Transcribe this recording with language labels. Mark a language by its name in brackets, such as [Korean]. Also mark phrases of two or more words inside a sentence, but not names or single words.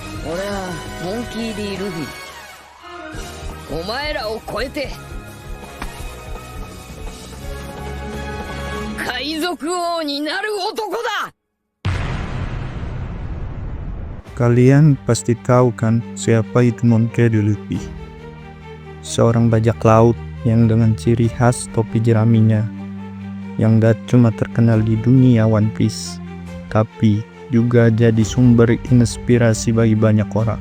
[Japanese] 俺はモンキー D. ルフィ。お前らを超えて海賊王になる男だ。 [Indonesian] Kalian pasti tahu kan siapa itu Monkey D. Luffy? Seorang bajak laut yang dengan ciri khas topi jeraminya, yang gak cuma terkenal di dunia One Piece, tapi juga jadi sumber inspirasi bagi banyak orang.